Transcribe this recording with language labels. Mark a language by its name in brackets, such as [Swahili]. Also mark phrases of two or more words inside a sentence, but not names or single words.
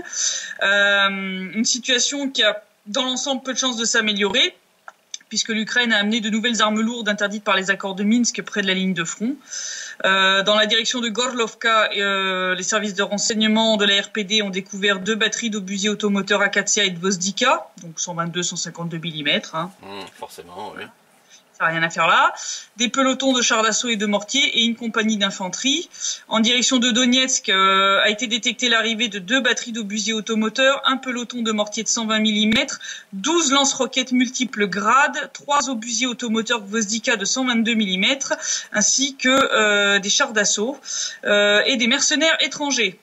[French] Une situation qui a, dans l'ensemble, peu de chances de s'améliorer, puisque l'Ukraine a amené de nouvelles armes lourdes interdites par les accords de Minsk près de la ligne de front. Dans la direction de Gorlovka, les services de renseignement de la RPD ont découvert 2 batteries d'obusiers automoteurs Akatia et Gvozdika, donc 122-152 mm. Hein. Forcément, oui. Ça n'a rien à faire là. Des pelotons de chars d'assaut et de mortiers et une compagnie d'infanterie. En direction de Donetsk a été détectée l'arrivée de 2 batteries d'obusiers automoteurs, un peloton de mortiers de 120 mm, 12 lance-roquettes multiples Grad, 3 obusiers automoteurs Gvozdika de 122 mm, ainsi que des chars d'assaut et des mercenaires étrangers.